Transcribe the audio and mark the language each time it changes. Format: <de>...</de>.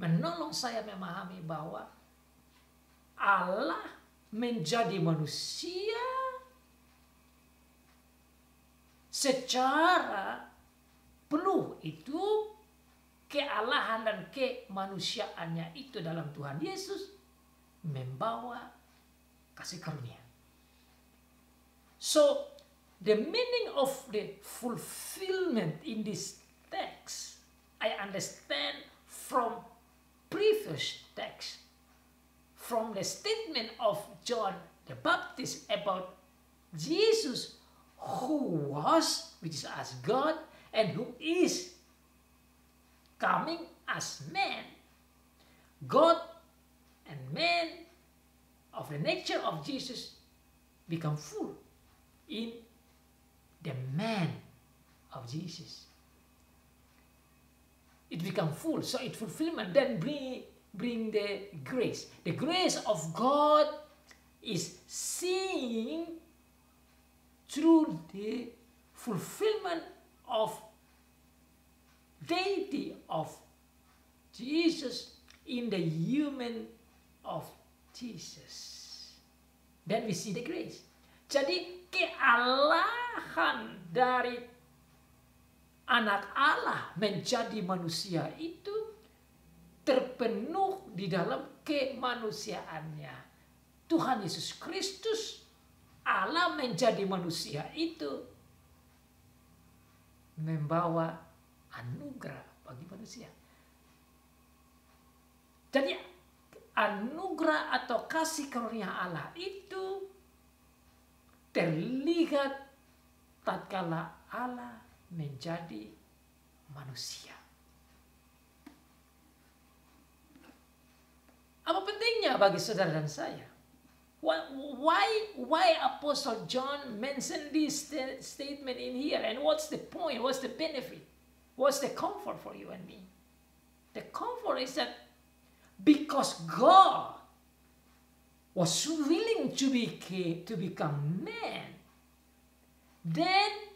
<id>Menolong saya memahami bahwa Allah menjadi manusia secara penuh, itu kealahan dan kemanusiaannya itu dalam Tuhan Yesus membawa kasih karunia.</id> <en>So the meaning of the fulfillment in this text, I understand from previous text, from the statement of John the Baptist about Jesus who was, which is as God, and who is coming as man. God and man of the nature of Jesus become full in the man of Jesus. It become full, so it fulfillment, then bring the grace. The grace of God is seen through the fulfillment of deity of Jesus in the human of Jesus. Then we see the grace.</en> <id>Jadi kealahan dari anak Allah menjadi manusia itu terpenuh di dalam kemanusiaannya. Tuhan Yesus Kristus, Allah menjadi manusia itu membawa anugerah bagi manusia. Jadi anugerah atau kasih karunia Allah itu terlihat tatkala Allah menjadi manusia. Apa pentingnya bagi saudara dan saya?</id> <en>Why Apostle John mentioned this statement in here? And what's the point? What's the benefit? What's the comfort for you and me? The comfort is that because God was willing to become man, then</en>